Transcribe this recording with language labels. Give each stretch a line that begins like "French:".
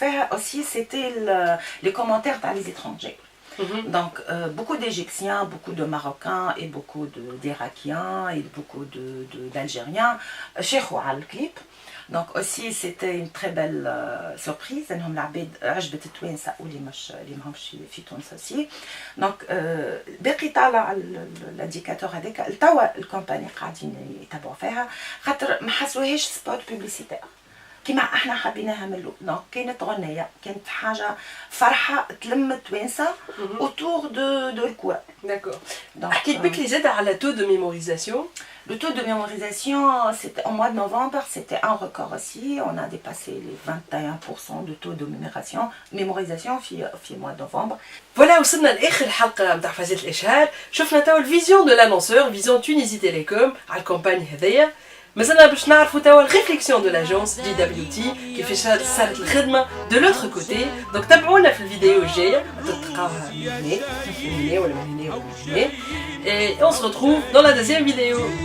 French: Aussi, c'était les commentaires par les étrangers. Donc beaucoup d'Égyptiens, beaucoup de Marocains et beaucoup d'Irakiens et beaucoup d'Algériens cherchent le clip. Donc aussi c'était une très belle surprise.
Arabic: انهم العباد عجبت التوانسه واللي ماهمش في تونس
French: aussi. Donc
Arabic: باقي طالع الانديكاتور هذاك توا الكومباني قاعدين يتبعوا فيها خاطر ما حسوهاش سبوت بوبليسيتير كيما احنا حبيناها من الاول. دونك كانت غنيه، كانت حاجه فرحه تلم التوانسه
French: autour de
Arabic: الكوا.
French: D'accord.
Arabic: حكيت بك اللي زاد على
French: taux de mémorisation. Le taux de mémorisation, c'était au mois de novembre, c'était un record aussi. On a dépassé les 21% de taux de mémorisation في mois de novembre. Voilà,
Arabic: وصلنا لاخر حلقه نتاع فازات الاشهار. شفنا توا الفيزيون دو لانونسور، فيزيون تونيزي تيليكوم على الكومباني هذيا. مازلنا باش نعرفوا توا الريفليكسيون دو لاجونس جي دبليو تي كيفاش صارت الخدمه دو لوتر كوتي. دونك تابعونا في الفيديو الجايه تلقاوها من هنا ولا من هنا ولا من هنا.
French: Et on se retrouve dans la deuxième vidéo.